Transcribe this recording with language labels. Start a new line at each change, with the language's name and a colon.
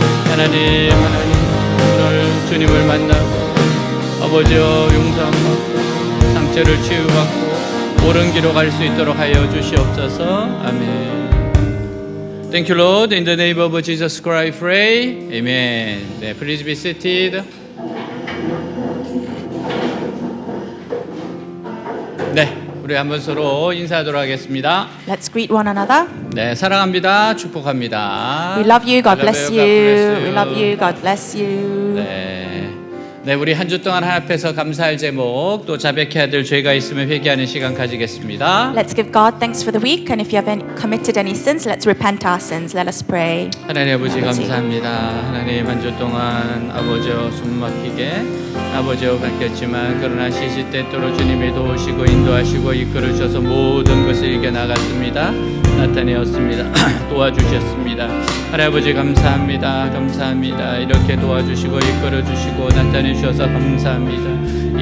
Korean: 하나님 오늘 주님을 만나고 아버지여 용서받고 상처를 치유받고 옳은 길로 갈 수 있도록 하여 주시옵소서.
English: 아멘. Thank you, Lord. In the name of Jesus Christ, pray. Amen. 네, please be seated.
Korean: 네, 우리 한번 서로 인사하도록 하겠습니다.
English: Let's greet one another.
Korean: 네, 사랑합니다. 축복합니다.
English: We love you. God I love bless you. you. God bless you. We love you. God bless you.
Korean: 네. 네, 우리 한 주 동안 하나님 앞에서 감사할 제목 또 자백해야 될 죄가 있으면 회개하는 시간 가지겠습니다.
English: Let's give God thanks for the week, and if you have committed any sins, let's repent our sins. Let us pray.
Korean: 하나님 아버지 아버지. 감사합니다. 하나님 한 주 동안 아버지여 숨 막히게 아버지여 바뀌었지만 그러나 시시때때로 주님이 도우시고 인도하시고 이끌어 주셔서 모든 것을 이겨나갔습니다. 나타내었습니다. 도와주셨습니다. 하나님 아버지 감사합니다. 감사합니다. 이렇게 도와주시고 이끌어 주시고 나타내 주셔서 감사합니다.